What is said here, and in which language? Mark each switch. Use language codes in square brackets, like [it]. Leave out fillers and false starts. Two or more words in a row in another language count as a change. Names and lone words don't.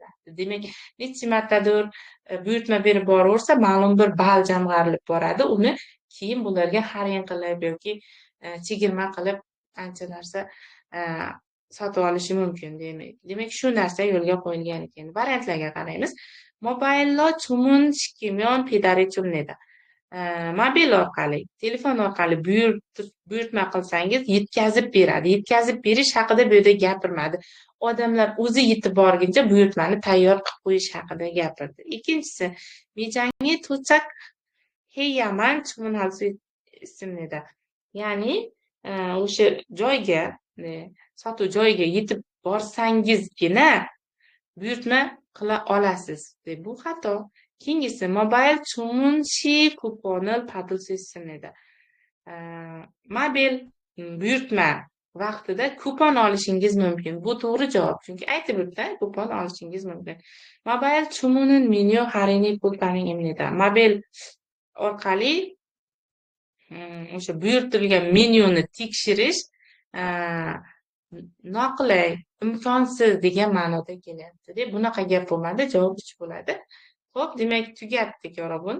[uz] Demak, necha martadir buyurtma berib boraversa, ma'lum bir ball jamg'arilib boradi. Uni keyin bularga xarid qilib yoki chegirma qilib ancha narsa sotib olishi mumkin. Demak, shu narsa yo'lga qo'yilgan ekan. Variantlarga qaraymiz. [ko] mobillo 주문 시키면 배달이 줍니다. [uz] Mobil orqali, telefon orqali buyurtma qilsangiz yetkazib beradi. Yetkazib berish haqida bu yerda gapirmadi. Odamlar o'zi yetib borguncha buyurtmani tayyor qilib qo'yish haqida gapirdi. Ikkinchisi, [ko] 미장에 도착해야만 주문할 수 있습니다. [uz] Ya'ni o'sha joyga, sotuv joyiga yetib borsangizgina buyurtma qila olasiz. Bu xato. Keyingisi, mobil [ko] 주문 시 쿠폰을 받을 수 있습니다. [uz] Mobil buyurtma vaqtida kupon olishingiz mumkin. Bu to'g'ri javob. Chunki aytib o'tdi, kupon olishingiz mumkin. Mobil 주문은 menyu 할인이 bo'lganingizda. Mobil orqali o'sha buyurtirilgan menyuni tekshirish noqulay, imkonsiz degan ma'noda kelyapti. Bunaqa gap bo'lmadi, javob 3 bo'ladi. Xo'p, demak tugatdik yorobun.